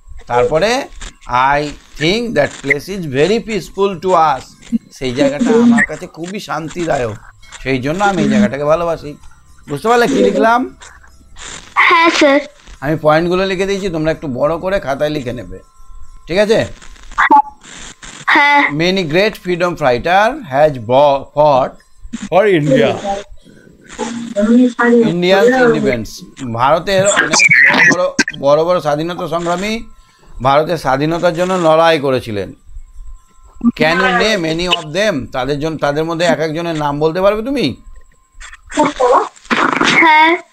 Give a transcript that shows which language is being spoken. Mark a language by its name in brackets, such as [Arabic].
[Bangla] তারপরে [English] I think that place is very peaceful to us, [Bangla] সেই জায়গাটা আমার কাছে খুবই শান্তিদায়ক, সেই জন্য আমি এই জায়গাটাকে ভালোবাসি। বুঝতে পারলে কি লিখলাম? হ্যাঁ স্যার। আমি পয়েন্টগুলো লিখে দিয়েছি, তোমরা একটু বড় করে খাতায় লিখে নেবে, ঠিক আছে? হ্যাঁ [English] Many great freedom fighter has fought for India. Indian independence. [Bangla] ভারতের অনেক বড় বড় স্বাধীনতা সংগ্রামী ভারতের স্বাধীনতার জন্য লড়াই করেছিলেন। [English] Can you name any of them? [Bangla] তাদের মধ্যে এক একজনের নাম বলতে পারবে তুমি? হ্যাঁ।